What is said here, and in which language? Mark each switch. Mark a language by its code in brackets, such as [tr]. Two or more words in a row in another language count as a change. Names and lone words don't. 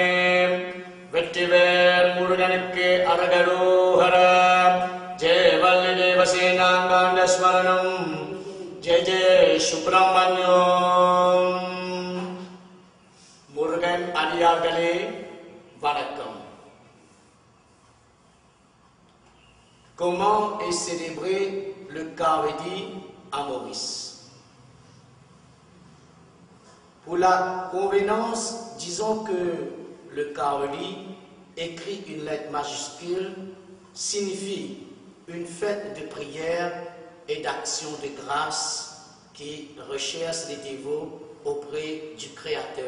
[ta] வெற்றிவேல் முருகனுக்கு அரகரோஹர. ஜெய வள்ளி தேவசேனாங்காண்ட ஸ்மரணம். ஜெய ஜெய சுப்பிரமணியம். முருகன் அடியார்களே வணக்கம். [fr] Comment est célébré le Kavadi à Maurice? Pour la convenance, disons que le Kavadi, écrit une lettre majuscule, signifie une fête de prière et d'action de grâce qui recherche les dévots auprès du Créateur.